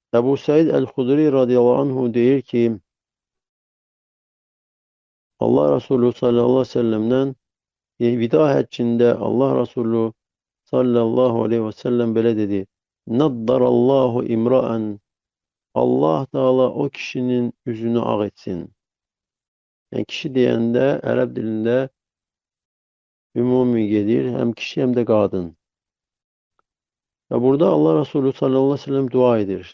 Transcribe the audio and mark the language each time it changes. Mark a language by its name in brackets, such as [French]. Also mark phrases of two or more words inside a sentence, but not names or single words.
[Azerbaijani] Ebu Said el-Hudri [Arabic] رضي الله عنه [Azerbaijani] deyir ki, Allah Resulü sallallahu aleyhi ve sellem'den vida həccində Allah Resulü [Arabic] صلى الله عليه وسلم [Azerbaijani] belə dedi. [Arabic] نضر الله امرأ. [Azerbaijani] Allah Teala o kişinin üzünü ağ etsin. Yəni kişi deyəndə ərəb dilində ümumi gedir, həm kişi həm də qadın. Və burada Allah Resulü [Arabic] صلى الله عليه وسلم [Azerbaijani] dua edir.